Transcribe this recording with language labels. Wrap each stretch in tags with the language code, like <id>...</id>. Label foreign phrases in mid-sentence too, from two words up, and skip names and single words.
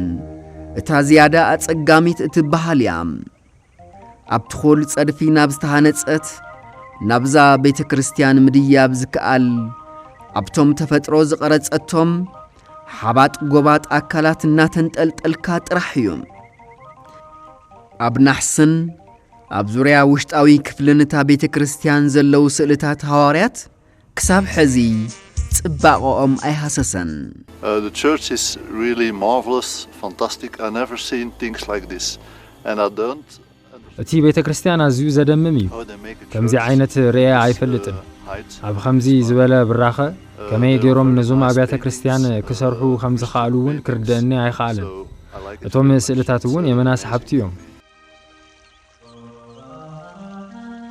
<ti>እታ ዝያዳ ኣጸጋሚት እትበሃል እያ። ኣብቲ ኾል ጸድፊ ናብ ዝተሃነጸት ናብዛ ቤተ ክርስቲያን ምድያብ ዝከኣል ኣብቶም ተፈጥሮ ዝቐረጸቶም ሓባጥ ጎባጥ ኣካላት እናተንጠልጠልካ ጥራሕ እዩ። ኣብ ናሕስን ኣብ ዙርያ ውሽጣዊ ክፍልን እታ ቤተ ክርስቲያን ዘለው ስእልታት ሐዋርያት ክሳብ ሕዚ ጽባቐኦም ኣይሃሰሰን።</ti> <en>The church is really marvelous, fantastic. I never seen things like this and I don't.</en> <ti>እቲ ቤተ ክርስቲያን ኣዝዩ ዘደምም እዩ። ከምዚ ዓይነት ርአያ ኣይፈልጥን። ኣብ ከምዚ ዝበለ ብራኸ ከመይ ገይሮም ነዞም ኣብያተ ክርስቲያን ክሰርሑ ከም ዝኽኣሉ እውን ክርድአኒ ኣይኽኣልን። እቶም ስእልታት እውን የመና ሰሓብቲ እዮም።</ti>